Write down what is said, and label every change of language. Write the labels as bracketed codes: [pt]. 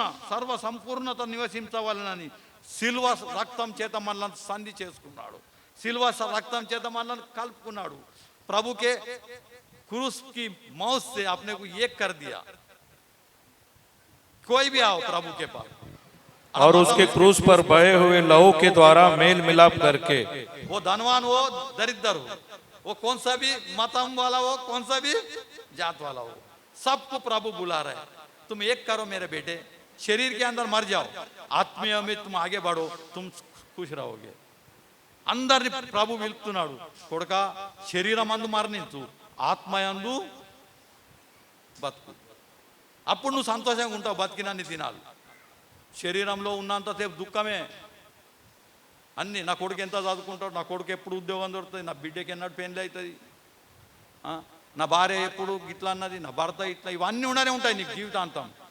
[te] సర్వ సంపూర్ణత నివసించవలనని సిల్వ రక్తం చేత మనల్ని సంధి చేసుకున్నాడు. సిల్వ రక్తం చేత మనల్ని కలుపుకున్నాడు. [hi] प्रभु के क्रूस की मौत से आपने को एक कर दिया. कोई भी आओ प्रभु के पास और उसके क्रूस पर बहे हुए लहू के द्वारा मेल मिलाप करके, वो धनवान हो दरिद्र हो, वो कौन सा भी मतम वाला हो, कौन सा भी जात वाला हो, सबको प्रभु बुला रहे. तुम एक करो मेरे बेटे, शरीर के अंदर मर जाओ, आत्मीय में तुम आगे बढ़ो, तुम खुश रहोगे. [te] అందరిని ప్రభు పిలుస్తున్నాడు. కొడుక శరీరమందు మరణించు, ఆత్మయందు బతుకు. అప్పుడు నువ్వు సంతోషంగా ఉంటావు. బతికినన్ని దినాలు శరీరంలో ఉన్నంతసేపు దుఃఖమే. అన్నీ, నా కొడుకు ఎంత చదువుకుంటాడు, నా కొడుకు ఎప్పుడు ఉద్యోగం దొరుకుతుంది, నా బిడ్డకి ఎన్నడూ పెళ్ళి అవుతుంది, నా భార్య ఎప్పుడు ఇట్లా అన్నది, నా భర్త ఇట్లా, ఇవన్నీ ఉండనే ఉంటాయి నీకు జీవితాంతం.